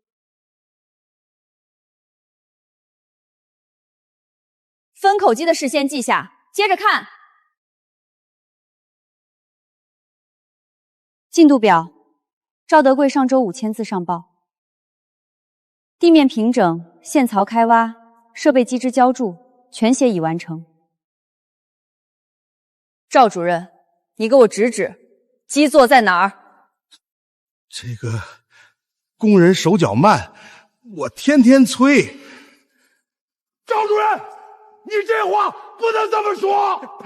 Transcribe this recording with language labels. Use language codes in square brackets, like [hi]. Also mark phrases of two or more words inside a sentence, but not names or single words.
[zh] 分口机的事先记下，接着看进度表。赵德贵上周5签字上报，地面平整，线槽開挖，設備機支澆築，全寫已完成。趙主任，你給我指指，基座在哪兒？這個工人手腳慢，我天天催。趙主任，你這話不能這麼說。